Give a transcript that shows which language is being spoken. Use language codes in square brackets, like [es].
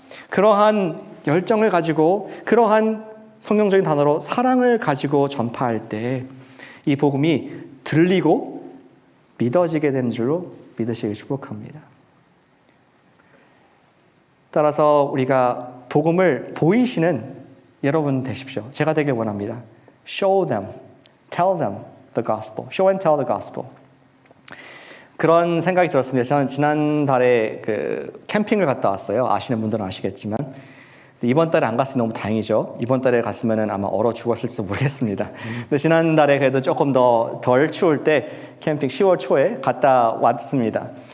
[ko] 그러한 열정을 가지고 그러한 성경적인 단어로 사랑을 가지고 전파할 때 이 복음이 들리고 믿어지게 되는 줄로 믿으시길 축복합니다. 따라서 우리가 복음을 보이시는 여러분 되십시오. 제가 되길 원합니다. [en] Show them, tell them the gospel. Show and tell the gospel. [ko] 그런 생각이 들었습니다. 저는 지난달에 캠핑을 갔다 왔어요. 아시는 분들은 아시겠지만 이번 달에 안 갔으니 너무 다행이죠. 이번 달에 갔으면 아마 얼어 죽었을지도 모르겠습니다. 근데 지난달에 그래도 조금 덜 추울 때 캠핑 10월 초에 갔다 왔습니다.